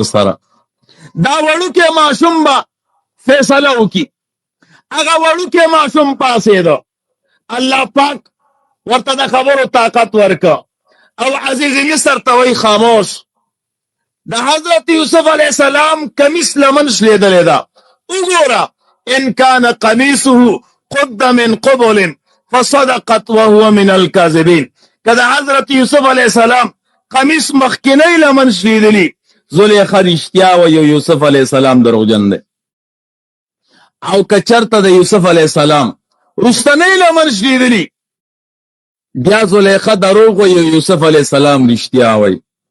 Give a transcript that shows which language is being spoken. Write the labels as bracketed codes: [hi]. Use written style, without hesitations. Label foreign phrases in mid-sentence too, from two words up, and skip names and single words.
[ps] سره دا وړوکی ماشوم به فیصله وکي هغه وړوکی ماشوم پاسېده الله پاک ورته د خبرو طاقت ورکه او عزیز مصر ته وی خاموش د حضرت یوسف [ar] علیہ السلام [ps] کمیس لمن شلیدلې ده وګوره [ar] ان کان قمیصه قد من قبل فصدقت وهو من الكاذبین [ps] کله حضرت یوسف [ar] علیہ السلام [ps] قمیص مخکنی لمن شلیدلی زلیخا رښتیا و یوسف [ar] علیہ السلام [ps] دروغجن دی او کچرته د یوسف [ar] علیہ السلام [ps] رستنی لمن شلیدلی بیا زلیخا دروغ و یوسف [ar] علیہ السلام [ps] رښتیا وای